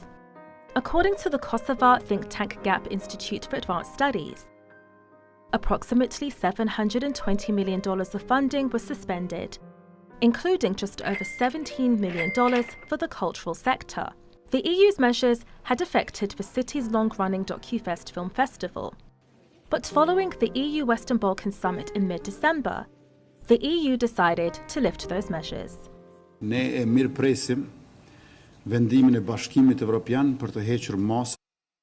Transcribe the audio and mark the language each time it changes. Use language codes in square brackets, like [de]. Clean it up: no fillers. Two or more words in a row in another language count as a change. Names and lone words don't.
[en] According to the Kosovo think tank Gap Institute for Advanced Studies, approximately $720 million of funding was suspended, including just over $17 million for the cultural sector. The EU's measures had affected the city's long-running DocuFest film festival. But following the EU Western Balkans summit in mid-December, the EU decided to lift those measures. [sq] Ne e mirpresim vendimin e Bashkimit Evropian për të hequr mos